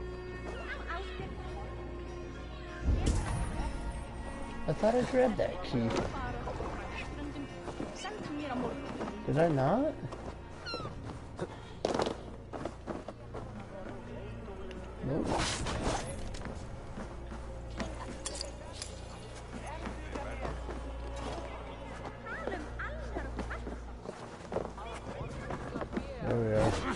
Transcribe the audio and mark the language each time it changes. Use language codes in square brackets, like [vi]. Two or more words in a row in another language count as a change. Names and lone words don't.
[en] I thought I grabbed that key. [is] Send hann mér á morgun. [en] Did I not? Nope. There we are.